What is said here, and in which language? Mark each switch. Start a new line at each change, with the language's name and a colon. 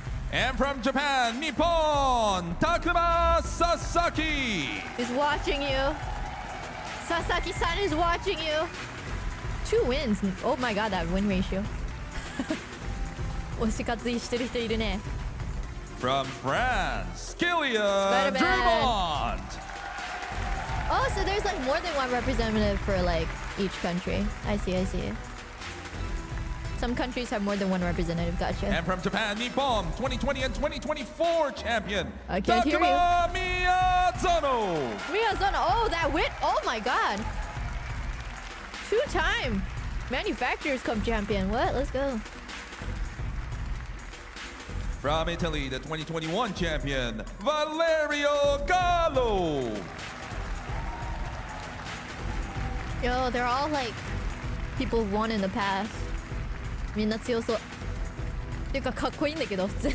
English: And from Japan, Nippon, Takuma Sasaki. He's watching you. Sasaki-san is watching you. 2 wins. Oh my god, that win ratio.
Japanese: 推し活いしてる人いるね。
English: From France, Scalia Spider-Man. Drummond. Oh, so there's like more than one representative for like each country. I see, I see. Some countries have more than one representative. Gotcha. And from Japan, Nippon, 2020 and 2024 champion, I can't hear you. Takuma Miyazono. Miyazono. Oh, that win. Oh my god. 2-time Manufacturers Cup champion. What? Let's go. From Italy, the 2021 champion, Valerio Gallo. Yo, they're all like people who've won in the past.
Japanese: みんな強そう。っていうかかっこいいんだけど普通に。